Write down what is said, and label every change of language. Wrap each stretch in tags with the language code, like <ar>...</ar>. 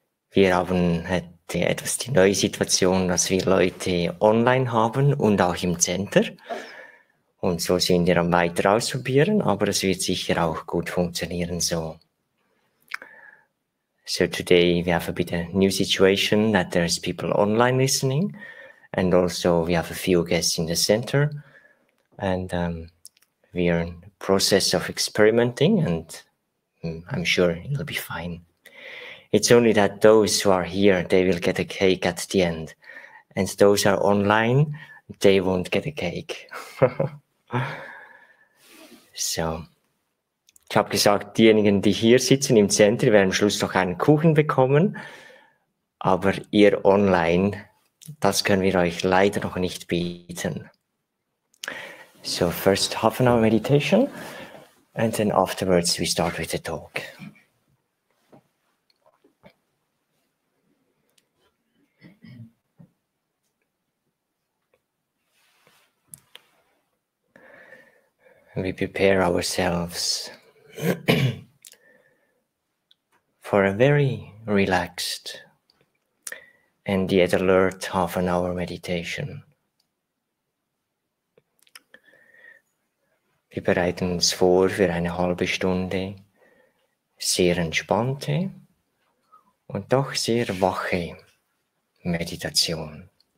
<de>Wir haben etwas die neue Situation, dass wir Leute online haben und auch im Center. Und so sind wir am weiter ausprobieren, aber es wird sicher auch gut funktionieren so.</de> <en>So today we have a bit of new situation that there's people online listening, and also we have a few guests in the center, and we are in the process of experimenting, and I'm sure it'll be fine. It's only that those who are here, they will get a cake at the end, and those who are online, they won't get a cake. So.</en> <de>Ich habe gesagt, diejenigen, die hier sitzen im Center, werden am Schluss noch einen Kuchen bekommen, aber ihr online, das können wir euch leider noch nicht bieten.</de> <en>So first half an hour meditation, and then afterwards we start with the talk. We prepare ourselves for a very relaxed and yet alert half an hour meditation.</en> <de>Wir bereiten uns vor für eine halbe Stunde sehr entspannte und doch sehr wache Meditation.</de>